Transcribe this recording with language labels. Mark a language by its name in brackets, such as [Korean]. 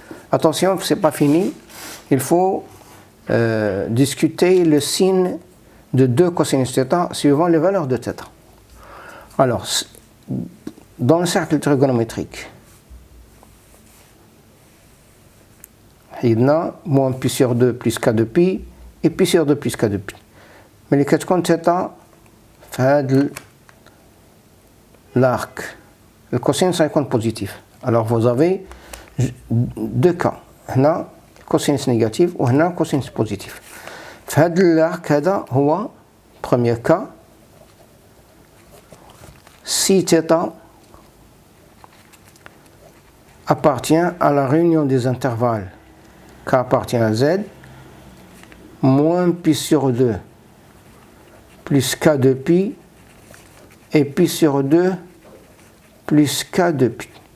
[French] Attention, ce n'est pas fini. Il faut discuter le signe de 2 cosinus θ suivant les valeurs de θ. Alors, dans le cercle trigonométrique, [Arabic] حيدنا [French] moins pi sur 2 plus k de pi et pi sur 2 plus k de pi. [Arabic] ملي كتكون θ في هذا l'arc الكوسينوس غيكون بوزيتيف. [French] alors vous avez deux cas, [Arabic] هنا كوسينوس نيجاتيف وهنا كوسينوس بوزيتيف. في هذا l'arc هذا هو [French] premier cas si θ appartient à la réunion des intervalles k appartient à z moins pi sur 2 plus k de pi et pi sur 2 plus k de pi.